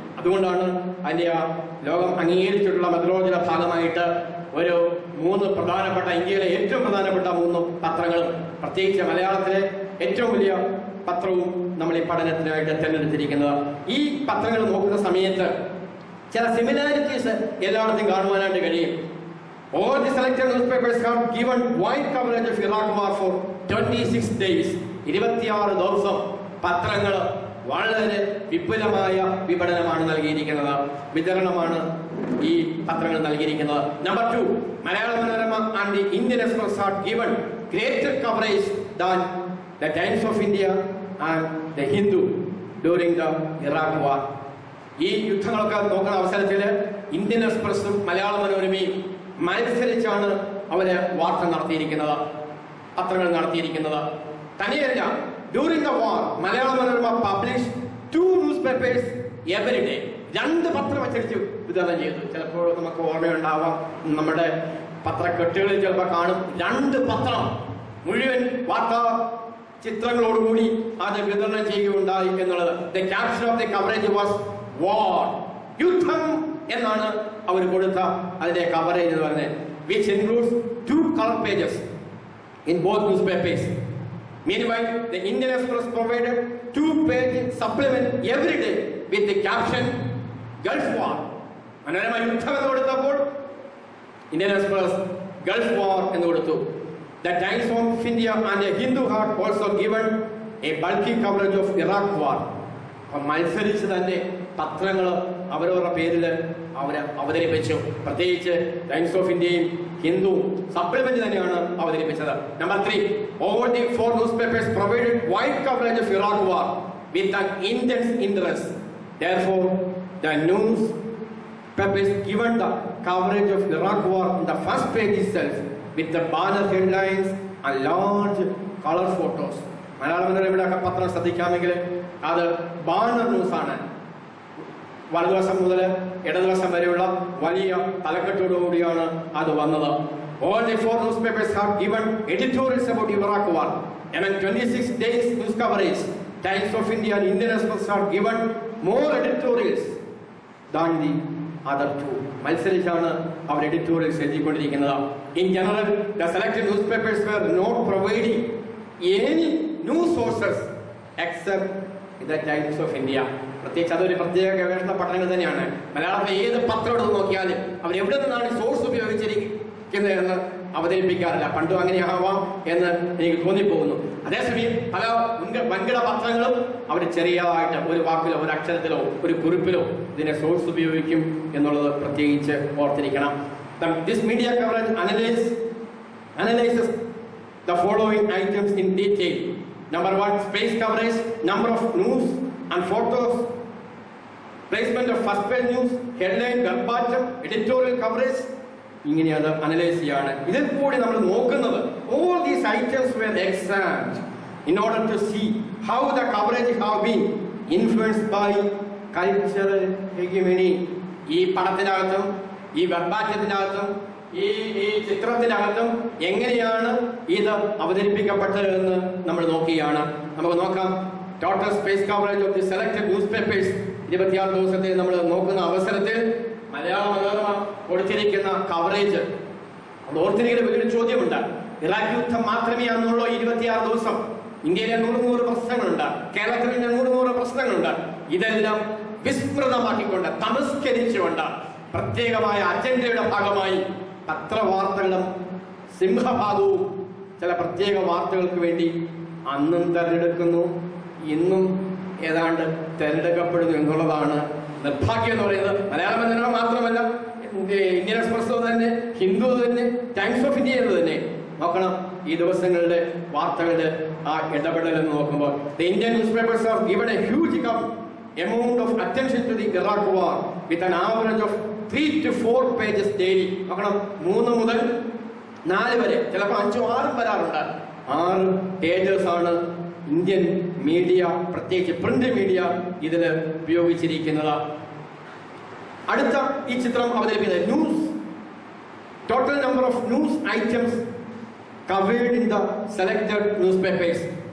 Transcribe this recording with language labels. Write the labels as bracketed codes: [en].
[ml] അതുകൊണ്ടാണ് അതിന്റെ ലോകം അംഗീകരിച്ചിട്ടുള്ള മെത്തഡോളജിയുടെ ഭാഗമായിട്ട് ഒരു 3 പ്രധാനപ്പെട്ട, ഇന്ത്യയിലെ ഏറ്റവും പ്രധാനപ്പെട്ട 3 പത്രങ്ങളും, പ്രത്യേകിച്ച് മലയാളത്തിലെ ഏറ്റവും വലിയ പത്രവും നമ്മൾ ഈ പഠനത്തിനായിട്ട് തിരഞ്ഞെടുത്തിരിക്കുന്നത്. ഈ പത്രങ്ങൾ നോക്കുന്ന സമയത്ത് ചില സിമിലാരിറ്റീസ് എല്ലായിടത്തും കാണുവാനായിട്ട് കഴിയും. [en] All the selected newspapers have given wide coverage of Iraq war for 26 days. [ml] 26 ദിവസം പത്രങ്ങൾ വളരെ വിപുലമായ വിപണനമാണ് നൽകിയിരിക്കുന്നത്, വിതരണമാണ് ഈ പത്രങ്ങൾ നൽകിയിരിക്കുന്നത്. [en] Number 2, Malayala Manorama and the Indian Express have given greater coverage than the Times of India and the Hindu during the Iraq war. [ml] ഈ യുദ്ധങ്ങളൊക്കെ നോക്കുന്ന അവസരത്തിൽ ഇന്ത്യൻ എക്സ്പ്രസും മലയാള മനോരമയും മത്സരിച്ചാണ് അവര് വാർത്ത നടത്തിയിരിക്കുന്നത്, പത്രങ്ങൾ നടത്തിയിരിക്കുന്നത്. തന്നെയല്ല, [en] During the war Malayala Manorama publish 2 newspapers every day. [ml] 2 പത്രം അച്ചടിച്ച് വിതരണം ചെയ്തു. ചിലപ്പോൾ നമുക്ക് ഓർമ്മയുണ്ടാവാം, നമ്മുടെ പത്രക്കെട്ടുകളിൽ ചിലപ്പോൾ കാണും 2 പത്രം മുഴുവൻ വാർത്താ ചിത്രങ്ങളോടുകൂടി അത് വിതരണം ചെയ്യുകയുണ്ടായി എന്നുള്ളത്. [en] the caption of the coverage was war, [ml] യുദ്ധം എന്നാണ് അവർ കൊടുത്ത അതിന്റെ കവറേജ് എന്ന് പറയുന്നത്. [en] Which includes 2 color pages in both newspapers. Meanwhile, the Indian Express provided 2-page supplement every day with the caption Gulf War. [ml] Manorama യുദ്ധം എന്ന് കൊടുത്തപ്പോൾ ഇന്ത്യൻ എക്സ്പ്രസ് ഗൾഫ് വാർ എന്ന് കൊടുത്തു. [en] The Times of India and the Hindu had also given a bulky coverage of Iraq war. [ml] മത്സരിച്ച് തന്നെ പത്രങ്ങൾ അവരവരുടെ പേരിൽ അവതരിപ്പിച്ചു. പ്രത്യേകിച്ച് ടൈംസ് ഓഫ് ഇന്ത്യയും ഹിന്ദുവും സപ്ലിമെന്റ് തന്നെയാണ് അവതരിപ്പിച്ചത്. [en] Number 3, all the 4 newspapers provided wide coverage of Iraq war with an intense interest. Therefore, the newspapers given the coverage of Iraq war on the first page itself with the banner headlines and large color photos. [ml] മലയാള മനോരമയുടെ പത്രം ശ്രദ്ധിക്കാമെങ്കിൽ അത് banner ന്യൂസാണ്. വലതുവശം മുതൽ ഇടതുവശം വരെയുള്ള വലിയ തലക്കെട്ടോടുകൂടിയാണ് അത് വന്നത്. [en] All the 4 newspapers have given editorials about Iraq war. Among 26 days news coverage, Times of India and Indian Express have given more editorials than the other 2. [ml] മത്സരിച്ചാണ് our editorials എഴുതിക്കൊണ്ടിരിക്കുന്നത്. [en] In general, the selected newspapers were not providing any news sources except the Times of India. [ml] പ്രത്യേകിച്ച് അതൊരു പ്രത്യേക ഗവേഷണ പഠനങ്ങൾ തന്നെയാണ്. മലയാളത്തിലെ ഏത് പത്രം എടുത്ത് നോക്കിയാലും അവർ എവിടെ നിന്നാണ് സോഴ്സ് ഉപയോഗിച്ചിരിക്കുന്നത് എന്ന് അവതരിപ്പിക്കാറില്ല. പണ്ടും അങ്ങനെ ആവാം എന്ന് എനിക്ക് തോന്നിപ്പോകുന്നു. അതേസമയം പല വൻകിട പത്രങ്ങളും അവർ ചെറിയതായിട്ട് ഒരു വാക്കിലോ ഒരു അക്ഷരത്തിലോ ഒരു കുറിപ്പിലോ ഇതിനെ സോഴ്സ് ഉപയോഗിക്കും എന്നുള്ളത് പ്രത്യേകിച്ച് ഓർത്തിരിക്കണം. [en] This media coverage analyzes the following items in detail. Number 1, space coverage, number of news and photos, placement of first page news, headline, verbatim, editorial coverage. [ml] ഇങ്ങനെയാണ് അനലൈസ് ചെയ്യാണ്. ഇതിൽ കൂടി നമ്മൾ നോക്കുന്നത് [en] all these items were examined in order to see how the coverage have been influenced by cultural hegemony. [ml] ഈ പടത്തിനകത്തും ഈ വെർബാറ്റത്തിനകത്തും ഈ ചിത്രത്തിനകത്തും എങ്ങനെയാണ് ഇത് അവതരിപ്പിക്കപ്പെട്ടതെന്ന് നമ്മൾ നോക്കുകയാണ്. നമുക്ക് നോക്കാം. [en] total space coverage of the selected news papers [ml] 26 ദിവസത്തെ നമ്മൾ നോക്കുന്ന അവസരത്തിൽ മലയാള മനോരമ കൊടുത്തിരിക്കുന്ന കവറേജ് ഓർത്തിരിക്കുന്ന വലിയൊരു ചോദ്യമുണ്ട്. ഇറാഖ് യുദ്ധം മാത്രമേ അന്നുള്ളൂ 26 ദിവസം. ഇന്ത്യയിലെ 100 പ്രശ്നങ്ങളുണ്ട്, കേരളത്തിലെ 100 പ്രശ്നങ്ങളുണ്ട്. ഇതെല്ലാം വിസ്മൃതമാക്കിക്കൊണ്ട് തമസ്കരിച്ചുകൊണ്ട് പ്രത്യേകമായ അജണ്ടയുടെ ഭാഗമായി പത്രവാർത്തകളും സിംഹഭാഗവും ചില പ്രത്യേക വാർത്തകൾക്ക് വേണ്ടി അന്നും തെരഞ്ഞെടുക്കുന്നു, ഇന്നും ഏതാണ്ട് തെരഞ്ഞെടുക്കപ്പെടുന്നു എന്നുള്ളതാണ് നിർഭാഗ്യം എന്ന് പറയുന്നത്. മലയാള മനോരമ മാത്രമല്ല, ഇന്ത്യൻ എക്സ്പ്രസ് തന്നെ, ഹിന്ദു തന്നെ, ടൈംസ് ഓഫ് ഇന്ത്യ എന്ന് തന്നെ നോക്കണം. ഈ ദിവസങ്ങളുടെ വാർത്തകളുടെ ആ ഇടപെടൽ എന്ന് നോക്കുമ്പോൾ [en] the Indian newspapers have given a huge amount of attention to the Iraq war with an average of 3 to 4 pages daily. [ml] നോക്കണം, 3 മുതൽ 4 വരെ, ചിലപ്പോൾ 5 6 വരാറുണ്ട്. [en] 6 pages [ml] ആണ് ഇന്ത്യൻ മീഡിയ, പ്രത്യേകിച്ച് പ്രിന്റ് മീഡിയ ഇതിൽ ഉപയോഗിച്ചിരിക്കുന്നത്. അടുത്ത ഈ ചിത്രം അവതരിപ്പിക്കുന്നത് news, [en] Total number of news items covered in the selected news papers.